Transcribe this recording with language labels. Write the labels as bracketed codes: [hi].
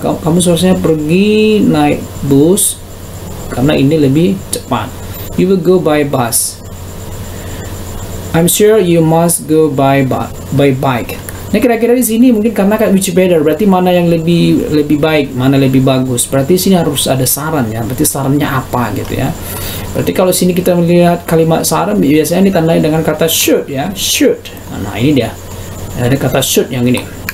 [id] Kamu seharusnya pergi naik bus karena ini lebih cepat. [en] You will go by bus. I'm sure you must go by bike. [id] Nah, kira-kira di sini mungkin karena [en] which better, [id] berarti mana yang lebih baik, mana lebih bagus. Berarti sini harus ada saran ya. Berarti sarannya apa gitu ya. Berarti kalau sini kita melihat kalimat saran biasanya ditandai dengan kata should ya. Should. Nah, ini dia. Ada kata should yang ini.